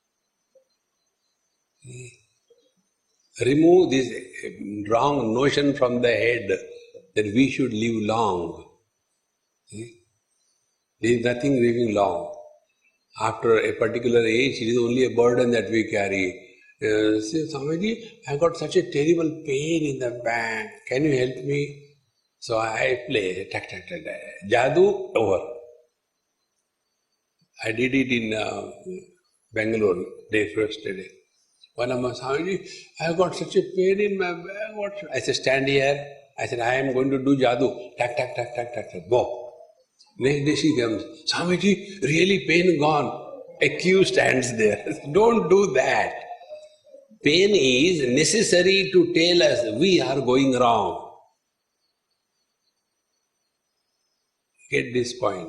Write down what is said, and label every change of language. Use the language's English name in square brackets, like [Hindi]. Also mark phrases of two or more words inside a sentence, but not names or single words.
[English] Remove this wrong notion from the head that we should live long. There is nothing living long. After a particular age, it is only a burden that we carry. Say, Swamiji, I got such a terrible pain in the back. Can you help me? So I play, tak, tak, tak, tak. Jadoo, over. I did it in Bangalore, first day. One of my Swamiji, I got such a pain in my back. What? I said, stand here. I said, I am going to do jadoo. Tak, tak, tak, tak, tak, tak. Go. Next day she comes, Swamiji, really pain gone. A queue stands there. Don't do that. Pain is necessary to tell us we are going wrong. Get this point.